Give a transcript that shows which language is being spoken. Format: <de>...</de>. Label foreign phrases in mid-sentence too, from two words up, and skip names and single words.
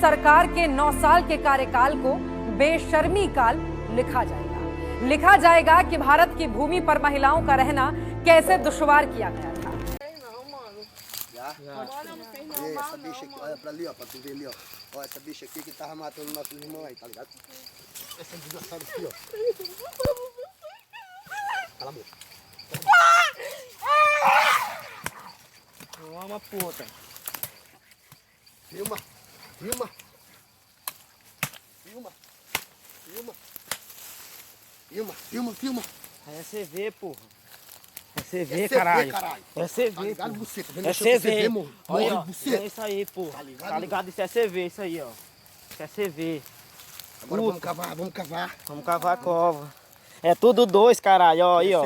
<hi>सरकार के 9 साल के कार्यकाल को बेशर्मी काल लिखा जाएगा कि भारत की भूमि पर महिलाओं का रहना कैसे दुश्वार किया गया था।</hi> <pt>Essa bicha aqui, olha pra ali, ó, pra tu ver ali, ó. Ó, essa bicha aqui que tava matando nossos irmãos aí, tá ligado? Essa desgraçada aqui, ó. Cala a boca. Toma, puta. Filma, filma. Filma, filma. Filma, filma, filma. Aí é CV, porra. É CV, caralho. É CV. Tá ligado, você? Tá vendo? É Deixa eu CV. morre, Olha, ó, você. é isso aí, porra. Tá ligado? Tá ligado? Isso é CV, isso aí, ó. Isso é CV. Agora vamos cavar, vamos cavar. Vamos cavar a cova. É tudo dois, caralho, ó, aí, ó.</pt>